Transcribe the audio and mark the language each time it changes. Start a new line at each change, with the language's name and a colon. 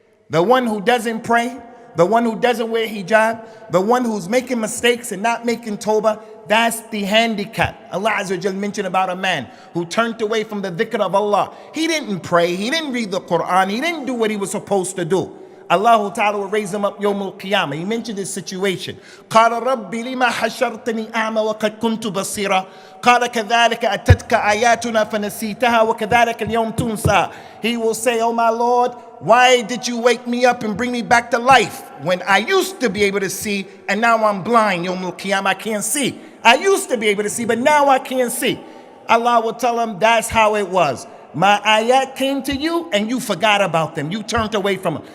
English: The one who doesn't pray, the one who doesn't wear hijab, the one who's making mistakes and not making tawbah, that's the handicap. Allah Azza wa Jal mentioned about a man who turned away from the dhikr of Allah. He didn't pray, he didn't read the Quran, he didn't do what he was supposed to do. Allah Ta'ala will raise him up Yawm al-Qiyamah. He mentioned this situation.
Arabic: قال رب لما حشرتني أعمى وقد كنت بصيرا قال كذلك أتتك آياتنا فنسيتها وكذلك اليوم تنسى.
English: He will say, oh my Lord, why did you wake me up and bring me back to life when I used to be able to see and now I'm blind? Yawm al-Qiyamah, I can't see. I used to be able to see, but now I can't see. Allah will tell him that's how it was. My ayat came to you and you forgot about them. You turned away from them.